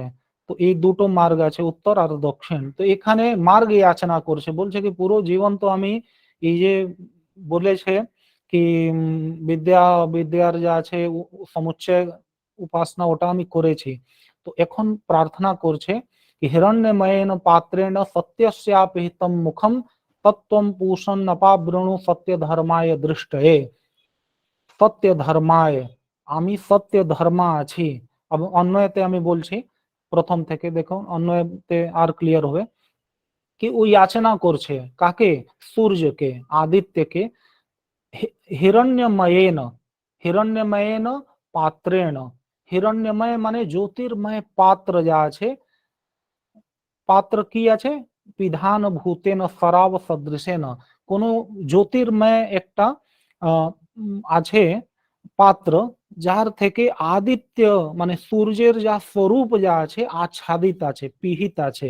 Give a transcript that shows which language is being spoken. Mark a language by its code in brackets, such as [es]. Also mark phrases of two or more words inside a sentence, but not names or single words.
[bn] তো এই দুটো মার্গ আছে, উত্তর আর দক্ষিণ। তো এখানে মার্গ যাচনা করছে, বলছে কি পুরো জীবন তো আমি এই যে বলেছে কি বিদ্যা বিদ্যার যা আছে সমুচ্চয় উপাসনা, ওটা আমি করেছি। তো এখন প্রার্থনা করছে কি [sa] হিরণ্যময়েন পাত্রেণ সত্যস্যাপিহিতম মুখম তত্ত্বম पूषन्नपावृणु सत्य धर्माय दृष्टये। সত্য ধর্মায়, [bn] আমি সত্য ধর্মা আছি। অন্যতে আমি বলছি প্রথম থেকে, দেখো অন্যতে আর ক্লিয়ার হবে কি ওই যাচনা করছে কাকে, সূর্যকে আদিত্যকে, হিরণ্যময়েন, হিরণ্যময়েন পাত্রেণ, হিরণ্যময় মানে জ্যোতির্ময় পাত্র যা আছে, পাত্র কি আছে, [sa] বিধান ভূতেন শরাব সদৃশেন, [bn] কোন জ্যোতির্ময় একটা আছে পাত্র, যার থেকে আদিত্য মানে সূর্যের যা স্বরূপ যা আছে আচ্ছাদিত আছে, পিহিত আছে।